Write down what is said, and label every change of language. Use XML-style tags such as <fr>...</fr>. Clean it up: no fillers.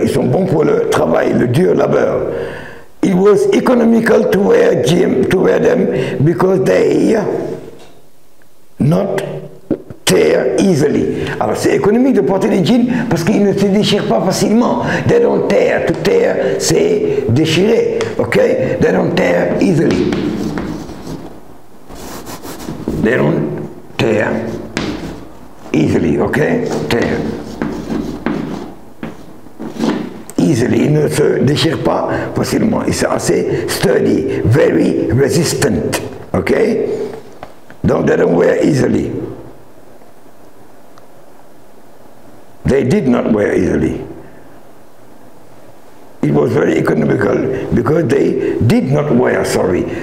<fr>Ils sont bons pour le travail, le dur labeur.</fr> <en>It was economical to wear them because they not tear easily.</en> <fr>Alors c'est économique de porter des jeans parce qu'ils ne se déchirent pas facilement.</fr> <en>They don't tear. To tear,</en> <fr>c'est déchirer.</fr> <en>Ok? They don't tear easily. They don't tear easily. Ok? Tear. Easily.</en> <fr>Ils ne se déchirent pas facilement. Ils sont assez</fr> <en>sturdy. Very resistant. Ok?</en> <fr>Donc</fr> <en>they don't wear easily. They did not wear easily. It was very economical because they did not wear, sorry.</en>